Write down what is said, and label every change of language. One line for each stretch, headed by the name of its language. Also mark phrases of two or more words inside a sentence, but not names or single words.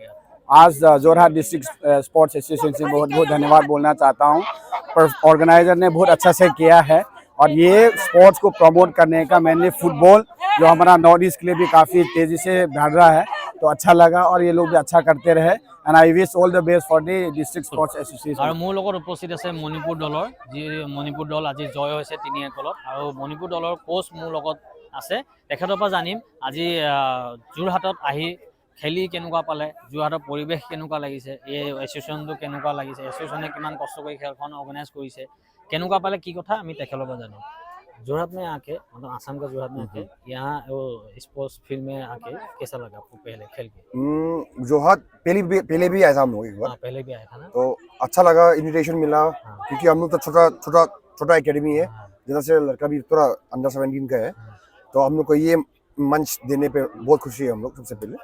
Hindi: आज जोरहाट डिस्ट्रिक्ट स्पोर्ट्स एसोसिएशन से बहुत बहुत धन्यवाद बोलना चाहता हूँ पर ऑर्गेनाइजर ने बहुत अच्छा से किया है और ये स्पोर्ट्स को प्रमोट करने का मेनली फुटबॉल जो हमारा नॉर्थ ईस्ट के लिए भी काफ़ी तेज़ी से बढ़ रहा है तो अच्छा लगा और ये लोग भी अच्छा करते रहे
English: and I wish all the best for the district sports association
Assamese: और मोर লগত उपस्थित আছে মণিপুৰ দলৰ যি মণিপুৰ দল আজি জয় হৈছে ৩-১ আৰু মণিপুৰ দলৰ কোচ মোৰ লগত আছে তেখেতৰ পৰা জানিম আজি যোৰহাটত আহি খেলি কেনেকুৱা পালে যোৰহাটৰ পৰিৱেশ কেনেকুৱা লাগিছে এই এছ'চিয়েশ্যনটো কেনেকুৱা লাগিছে এছ'চিয়েশ্যনে কিমান কষ্ট কৰি খেলখন অৰ্গেনাইজ কৰিছে কেনেকুৱা পালে কি কথা আমি তেখেতৰ পৰা জানো
Hindi: जोरहाट में आके मतलब आसाम का जोरहाट में आके यहाँ वो स्पोर्ट्स फील्ड में आके कैसा लगा आपको पहले खेल के जोरहाट पहले भी आया था हम लोग एक बार पहले भी आया था ना तो अच्छा लगा इनविटेशन मिला क्योंकि हम लोग तो छोटा एकेडमी है जैसा से लड़का भी थोड़ा अंडर 17 का है, तो हम लोग को ये मंच देने पे बहुत खुशी है हम लोग सबसे पहले।